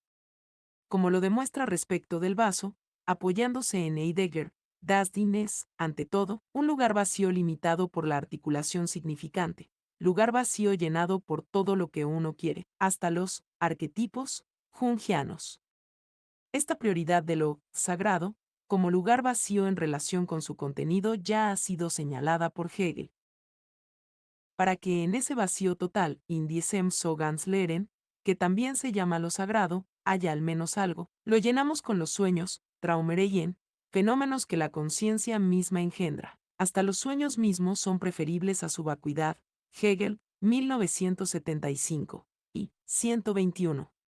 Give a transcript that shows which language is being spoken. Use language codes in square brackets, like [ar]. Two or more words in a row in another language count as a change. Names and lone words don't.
[es] Como lo demuestra respecto del vaso, apoyándose en Heidegger, [de] das Ding [es] ante todo, un lugar vacío limitado por la articulación significante, lugar vacío llenado por todo lo que uno quiere, hasta los arquetipos jungianos. Esta prioridad de lo sagrado, como lugar vacío en relación con su contenido, ya ha sido señalada por Hegel. Para que en ese vacío total, [de] in diesem so ganz Leeren, [es] que también se llama lo sagrado, haya al menos algo, lo llenamos con los sueños, Traumereien, fenómenos que la conciencia misma engendra. Hasta los sueños mismos son preferibles a su vacuidad. Hegel, 1975. Y 121.